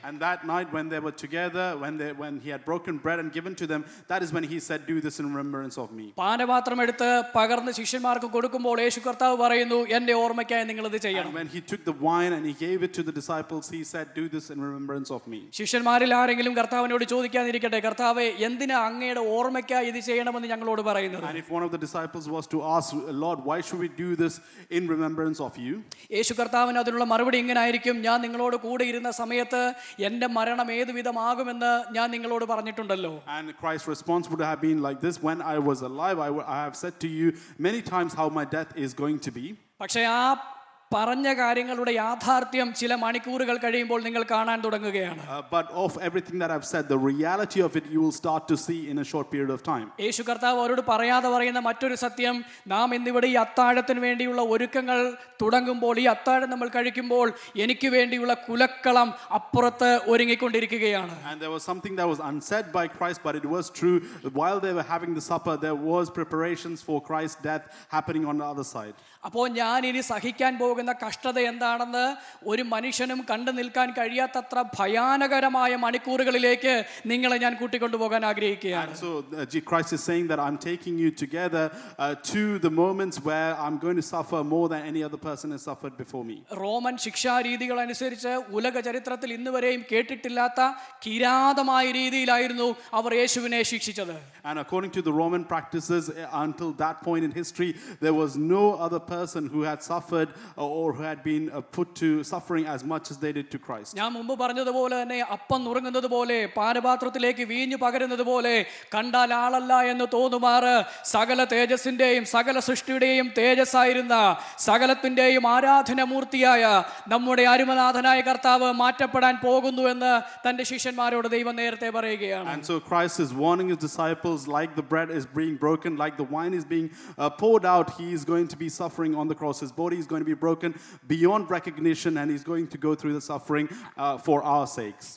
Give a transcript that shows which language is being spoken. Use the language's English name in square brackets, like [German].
[English] And that night when they were together, when he had broken bread and given to them, that is when he said, do this in remembrance of me. [Malayalam] പാനപാത്രം എടുത്ത് പകർന്ന് ശിഷ്യന്മാർക്ക് കൊടുക്കുമ്പോൾ യേശു കർത്താവ് പറയുന്നു, എൻ്റെ ഓർമ്മയ്ക്കായി നിങ്ങളത് ചെയ്യണം. [English] And when he took the wine and he gave it to the disciples, he said, do this in remembrance of me. [Malayalam] ശിഷ്യന്മാരിൽ ആരെങ്കിലും കർത്താവിനോട് ചോദിക്കാതിരിക്കട്ടെ, കർത്താവേ എന്തിനാ അങ്ങയുടെ ഓർമ്മയ്ക്കായി ഇത് ചെയ്യണമെന്ന് ഞങ്ങളോട് പറയുന്നത്? [English] And if one of the disciples was to ask, Lord, why should we do this in remembrance of you? [Malayalam] യേശു കർത്താവിന് അതിനുള്ള മറുപടി ഇങ്ങനെ ആയിരിക്കും, ഞാൻ നിങ്ങളോട് കൂടെ ഇരുന്ന സമയത്ത് എൻ്റെ മരണം ഏതു വിധമാകുമെന്ന് ഞാൻ നിങ്ങളോട് പറഞ്ഞിട്ടുണ്ടല്ലോ. [English] And Christ's response would have been like this: when I was alive, I have said to you many times how my death is going to be. [Malayalam] പക്ഷേ ആ പറഞ്ഞ കാര്യങ്ങളുടെ യാഥാർത്ഥ്യം ചില മണിക്കൂറുകൾ കഴിയുമ്പോൾ നിങ്ങൾ കാണാൻ തുടങ്ങുകയാണ്. [English] But of everything that I've said, the reality of it you will start to see in a short period of time. [Malayalam] യേശു കർത്താവ് അവരോട് പറയാതെ പറയുന്ന മറ്റൊരു സത്യം, നാം ഇന്നിവിടെ ഈ അത്താഴത്തിന് വേണ്ടിയുള്ള ഒരുക്കങ്ങൾ തുടങ്ങുമ്പോൾ, ഈ അത്താഴം നമ്മൾ കഴിക്കുമ്പോൾ എനിക്ക് വേണ്ടിയുള്ള കുലക്കളം അപ്പുറത്ത് ഒരുങ്ങിക്കൊണ്ടിരിക്കുകയാണ്. [English] And there was something that was unsaid by Christ, but it was true. While they were having the supper, there was preparations for Christ's death happening on the other side. [Malayalam] അപ്പോൾ ഞാൻ ഇനി സഹിക്കാൻ പോകുന്ന കഷ്ടത എന്താണെന്ന് ഒരു മനുഷ്യനും കണ്ടു നിൽക്കാൻ കഴിയാത്തത്ര ഭയാനകരമായ മണിക്കൂറുകളിലേക്ക് നിങ്ങളെ ഞാൻ കൂട്ടിക്കൊണ്ടുപോകാൻ ആഗ്രഹിക്കുകയാണ്. [English] So Christ is saying that I'm taking you together to the moments where I'm going to suffer more than any other person has suffered before me. [Malayalam] Roman ശിക്ഷാരീതികൾ അനുസരിച്ച് ഉലക ചരിത്രത്തിൽ ഇന്നുവരെയും കേട്ടിട്ടില്ലാത്ത കിരാതമായ രീതിയിലായിരുന്നു അവർ യേശുവിനെ ശിക്ഷിച്ചത്. [English] And according to the Roman practices, until that point in history, there was no other person who had suffered or who had been put to suffering as much as they did to Christ. [Malayalam] ഞാൻ മുമ്പ് പറഞ്ഞതുപോലെ തന്നെ അപ്പം നുറുങ്ങുന്നത് പോലെ പാനപാത്രത്തിലേക്ക് വീഞ്ഞു പകരുന്നത് പോലെ കണ്ടാൽ ആളല്ല എന്ന് തോന്നുമാറ് സകല തേജസ്സിന്റെയും സകല സൃഷ്ടിയുടെയും തേജസ്സായിരുന്ന സകലത്തിന്റെയും ആരാധനമൂർത്തിയായ നമ്മുടെ അരുമനാഥനായ കർത്താവ് മാറ്റപ്പെടാൻ പോകുന്നു എന്ന് തന്റെ ശിഷ്യന്മാരോട് ദൈവം നേരത്തെ പറയുകയാണ്. [English] And so Christ is warning his disciples, like the bread is being broken, like the wine is being poured out, he is going to be suffering on the cross. His body is going to be broken beyond recognition, and he's going to go through the suffering for our sakes.